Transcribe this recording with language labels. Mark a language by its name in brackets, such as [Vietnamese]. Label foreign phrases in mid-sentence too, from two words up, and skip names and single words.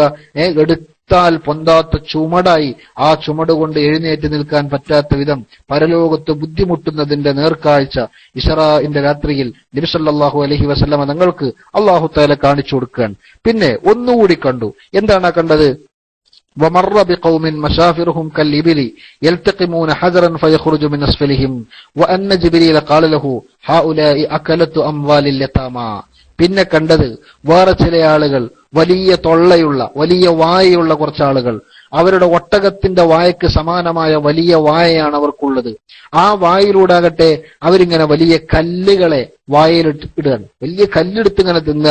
[Malayalam] എടുത്താൽ പൊന്താത്ത ചുമടായി ആ ചുമട് കൊണ്ട് എഴുന്നേറ്റ് നിൽക്കാൻ പറ്റാത്ത വിധം പരലോകത്ത് ബുദ്ധിമുട്ടുന്നതിന്റെ നേർക്കാഴ്ച ഇസ്റാഇന്റെ രാത്രിയിൽ നബി [Arabic] صلى الله عليه وسلم [Malayalam] തങ്ങൾക്ക് [Arabic] الله تعالى [Malayalam] കാണിച്ചു കൊടുക്കുകയാണ്. പിന്നെ ഒന്നുകൂടി കണ്ടു. എന്താണ് കണ്ടത്? [Arabic] ومر بقوم مشافرهم كالإبل يلتقمون حذرا فيخرج من أسفلهم وأن جبريل قال له هؤلاء أكلة أموال اليتامى. [Malayalam] പിന്നെ കണ്ടത് വേറെ ചില ആളുകൾ, വലിയ തൊള്ളയുള്ള, വലിയ വായയുള്ള കുറച്ചാളുകൾ. അവരുടെ ഒട്ടകത്തിന്റെ വായക്ക് സമാനമായ വലിയ വായയാണ് അവർക്കുള്ളത്. ആ വായിലൂടാകട്ടെ അവരിങ്ങനെ വലിയ കല്ലുകളെ വായിലിടുകയാണ്. വലിയ കല്ലെടുത്ത് ഇങ്ങനെ തിന്നുക.